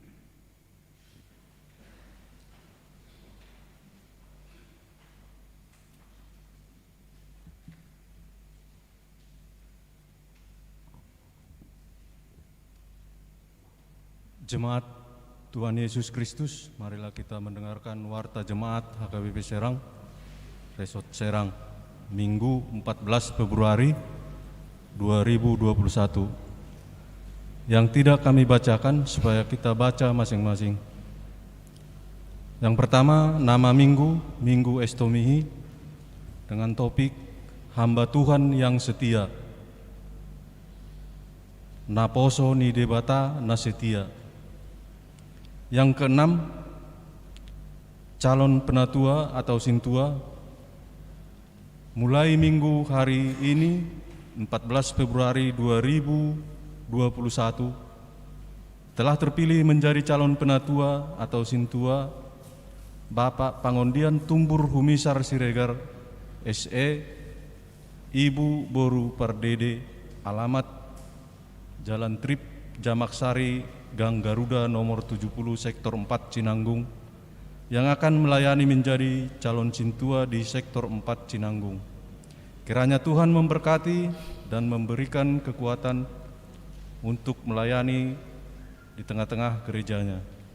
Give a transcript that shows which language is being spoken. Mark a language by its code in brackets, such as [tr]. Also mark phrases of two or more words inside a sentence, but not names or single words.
[id] Jemaat Tuhan Yesus Kristus, marilah kita mendengarkan warta Jemaat HKBP Serang, Resort Serang, Minggu 14 Februari 2021. Yang tidak kami bacakan supaya kita baca masing-masing. Yang pertama, nama Minggu, Minggu Estomihi, dengan topik Hamba Tuhan yang Setia. [bbc] Naposo ni debata na setia. [id] Yang keenam, calon penatua atau sintua, mulai minggu hari ini 14 Februari 2021 telah terpilih menjadi calon penatua atau sintua Bapak Pangondian Tumbur Humisar Siregar SE, Ibu Boru Pardede, alamat Jalan Trip Jamaksari, Gang Garuda nomor 70 Sektor 4 Cinanggung, yang akan melayani menjadi calon sintua di Sektor 4 Cinanggung. Kiranya Tuhan memberkati dan memberikan kekuatan untuk melayani di tengah-tengah gerejanya.